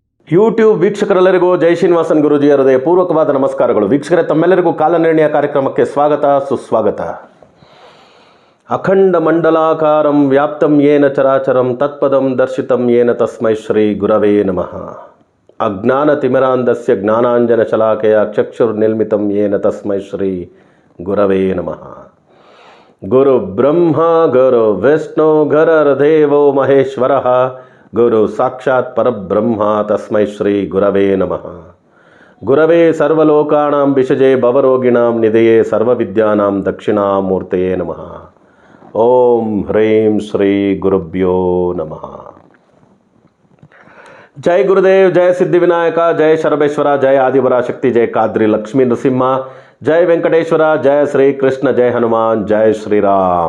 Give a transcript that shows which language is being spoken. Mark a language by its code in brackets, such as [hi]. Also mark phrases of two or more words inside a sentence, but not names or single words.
[kn] ಯೂಟ್ಯೂಬ್ ವೀಕ್ಷಕರೆಲ್ಲರಿಗೂ ಜೈ ಶ್ರೀನಿವಾಸನ್ ಗುರೂಜಿಯ ಹೃದಯಪೂರ್ವಕವಾದ ನಮಸ್ಕಾರಗಳು. ವೀಕ್ಷಕರೇ, ತಮ್ಮೆಲ್ಲರಿಗೂ ಕಾಲನಿರ್ಣಯ ಕಾರ್ಯಕ್ರಮಕ್ಕೆ ಸ್ವಾಗತ ಸುಸ್ವಾಗತ. [sa] ಅಖಂಡ ಮಂಡಲಾಕಾರಂ ವ್ಯಾಪ್ತಂ ಯೇನ ಚರಾಚರಂ ತತ್ಪದಂ ದರ್ಶಿತಂ ಯೇನ ತಸ್ಮೈ ಶ್ರೀ ಗುರವೇ ನಮಃ. ಅಜ್ಞಾನತಿಮಿರಾಂಧಸ್ಯ ಜ್ಞಾನಾಂಜನ ಶಲಾಕೆಯ ಚಕ್ಷುರ್ನಿರ್ಮಿತಂ ಯೇನ ತಸ್ಮೈ ಶ್ರೀ ಗುರವೇ ನಮಃ. ಗುರು ಬ್ರಹ್ಮ ಗುರು ವಿಷ್ಣು ಗುರುರ್ದೇವೋ ಮಹೇಶ್ವರಃ ಗುರು ಸಾಕ್ಷಾತ್ ಪರಬ್ರಹ್ಮ ತಸ್ಮೈ ಶ್ರೀ ಗುರವೇ ನಮಃ. ಗುರವೇ ಸರ್ವಲೋಕಾನಾಂ ವಿಷಜೇ ಭವರೋಗಿಣಾಂ ನಿಧಯೇ ಸರ್ವವಿದ್ಯಾನಾಂ ದಕ್ಷಿಣಾಮೂರ್ತಯೇ ನಮಃ. ಓಂ ಹ್ರೀಂ ಶ್ರೀ ಗುರುಭ್ಯೋ ನಮಃ. ಜೈ ಗುರುದೇವ್, ಜಯ ಸಿದ್ಧಿವಿನಾಯಕ, ಜಯ ಶರಬೇಶ್ವರ, ಜಯ ಆದಿಪರಾಶಕ್ತಿ, ಜಯ ಕಾದ್ರಿ ಲಕ್ಷ್ಮೀ ನೃಸಿಂಹ, ಜಯ ವೆಂಕಟೇಶ್ವರ, ಜಯ ಶ್ರೀ ಕೃಷ್ಣ, ಜಯ ಹನುಮಾನ್, ಜಯ ಶ್ರೀರಾಮ್.